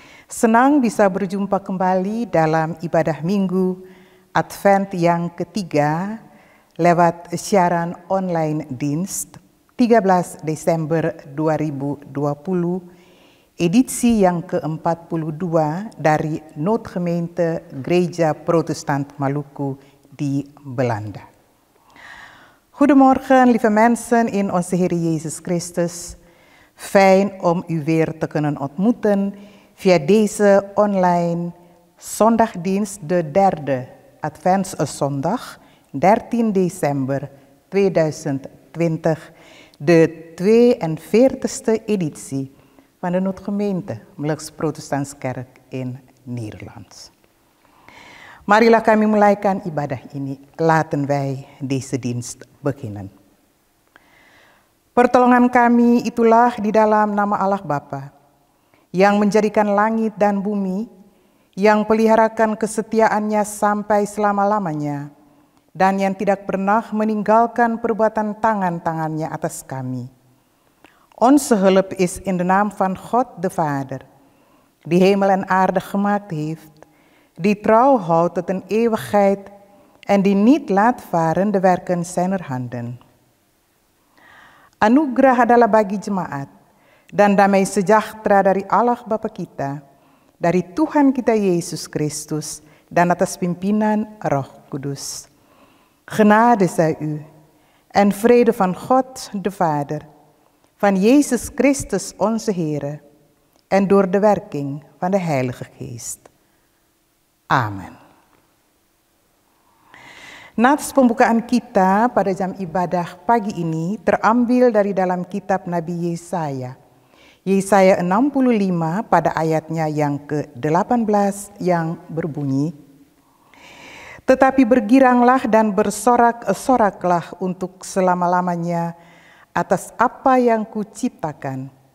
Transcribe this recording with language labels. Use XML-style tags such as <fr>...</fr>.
<id>Senang bisa berjumpa kembali dalam ibadah Minggu Advent yang ketiga lewat siaran online Dienst 13 Desember 2020, edisi yang ke-42 dari Noodgemeente Gereja Protestant Maluku di Belanda.</id> <nl>Goedemorgen, lieve mensen in onze Heer Jezus Christus. Fijn om u weer te kunnen ontmoeten via deze online zondagdienst, de derde Adventszondag, 13 december 2020, de 42e editie van de Noodgemeente Melks Protestants Kerk in Nederland.</nl> <id>Marilah kami mulaikan ibadah ini.</id> <nl>Laten wij deze dienst beginnen.</nl> <id>Pertolongan kami itulah di dalam nama Allah Bapa, yang menjadikan langit dan bumi, yang peliharakan kesetiaannya sampai selama-lamanya, dan yang tidak pernah meninggalkan perbuatan tangan-tangannya atas kami.</id> <nl>Onze hulp is in de naam van God de Vader, die hemel en aarde gemaakt heeft, die trouw houdt tot een eeuwigheid en die niet laat varen de werken zijner handen.</nl> <id>Anugerah adalah bagi jemaat dan damai sejahtera dari Allah Bapa kita, dari Tuhan kita Yesus Kristus dan atas pimpinan Roh Kudus.</id> <nl>Genade zij u en vrede van God de Vader, van Jezus Christus onze Heere en door de werking van de Heilige Geest. Amen.</nl> <id>Nats pembukaan kita pada jam ibadah pagi ini terambil dari dalam kitab Nabi Yesaya. Yesaya 65 pada ayatnya yang ke-18 yang berbunyi, "Tetapi bergiranglah dan bersorak-soraklah untuk selama-lamanya atas apa yang kuciptakan.</id>